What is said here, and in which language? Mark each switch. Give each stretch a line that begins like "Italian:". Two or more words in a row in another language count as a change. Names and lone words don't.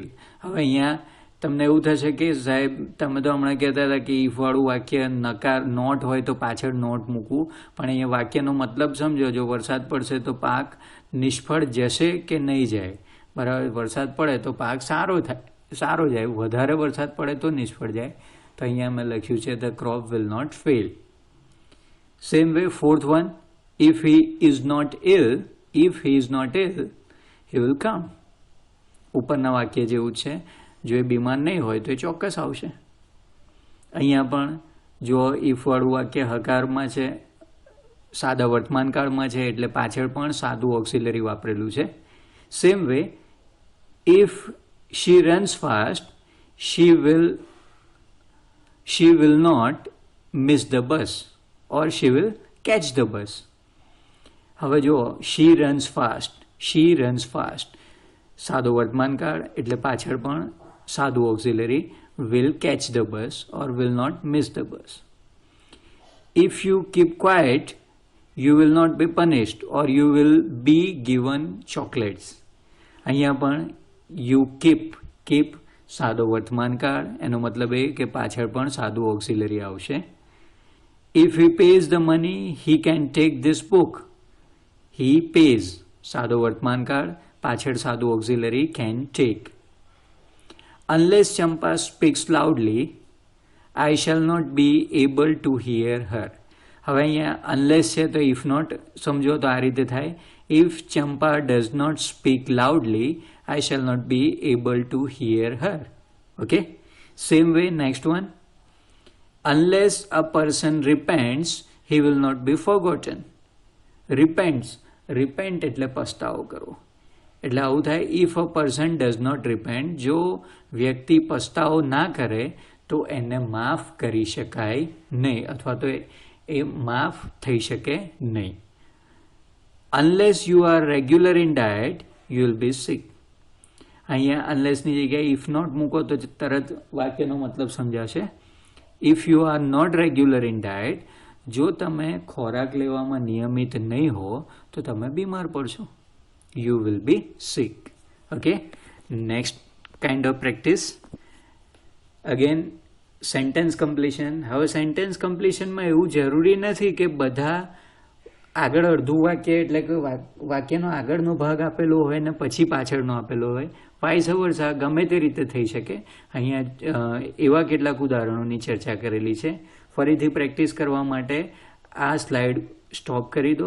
Gujarati: હવે અહીંયા તમને એવું થશે કે સાહેબ તમે તો હમણાં કહેતા હતા કે ઇફવાળું વાક્ય નકાર નોટ હોય તો પાછળ નોટ મૂકવું, પણ અહીંયા વાક્યનો મતલબ સમજો. જો વરસાદ પડશે તો પાક નિષ્ફળ જશે કે નહીં જાય. બરાબર, વરસાદ પડે તો પાક સારો જાય, વધારે વરસાદ પડે તો નિષ્ફળ જાય. તો અહીંયા મેં લખ્યું છે
English: the crop will not fail. same way fourth one, if he is not ill, he will come.
Gujarati: ઉપરના વાક્ય જેવું છે, જો એ બીમાર નહીં હોય તો એ ચોક્કસ આવશે. અહીંયા પણ જો ઇફ વાળું વાક્ય હકારમાં છે, સાદા વર્તમાન કાળમાં છે, એટલે પાછળ પણ સાદું ઓક્સિલરી વાપરેલું છે.
English: same way if she runs fast, she will not miss the bus or she will catch the bus.
Gujarati: હવે જો
English: she runs fast
Gujarati: સાદો વર્તમાન કાળ એટલે પાછળ પણ સાદું ઓક્સિલરી
English: will catch the bus or will not miss the bus. If you keep quiet, you will not be punished or you will be given chocolates.
Gujarati: અહીંયા પણ
English: you keep
Gujarati: સાદો વર્તમાન કાળ, એનો મતલબ એ કે પાછળ પણ સાદું ઓક્સિલરી આવશે.
English: If he pays the money, he can take this book. He pays
Gujarati: સાદો વર્તમાન કાળ, પાછળ સાદું ઓક્સિલરી
English: can take. Unless Champa speaks loudly, I shall not be able to hear her.
Gujarati: હવે અહીંયા unless છે તો
English: if not
Gujarati: સમજો તો આ રીતે થાય.
English: If Champa does not speak loudly, I shall not be able to hear her. Okay? Same way, next one. Unless a person repents, he will not be forgotten. Repent
Gujarati: એટલે પસ્તાવો કરવો. એટલે આવું થાય
English: if a person does not repent,
Gujarati: જો વ્યક્તિ પસ્તાવો ના કરે તો એને માફ કરી શકાય નહીં, અથવા તો એ માફ થઈ શકે નહીં.
English: Unless you are regular in diet, you will be sick.
Gujarati: અહીંયા unlessની જગ્યાએ
English: if not
Gujarati: મૂકો તો તરત વાક્યનો મતલબ સમજાશે.
English: If you are not regular in diet,
Gujarati: જો તમે ખોરાક લેવામાં નિયમિત નહીં હો તો તમે બીમાર પડશો.
English: You will be sick. Okay? Next kind of practice. Again, sentence completion.
Gujarati: હવે
English: sentence completion
Gujarati: માં એવું જરૂરી નથી કે બધા આગળ અડધું વાક્ય એટલે કે વાક્યનો આગળનો ભાગ આપેલો હોય ને પછી પાછળનો આપેલો હોય.
English: vice versa
Gujarati: ગમે તે રીતે થઈ શકે. અહીંયા એવા કેટલાક ઉદાહરણોની ચર્ચા કરેલી છે. ફરીથી પ્રેક્ટિસ કરવા માટે આ સ્લાઇડ સ્ટોપ કરી દો.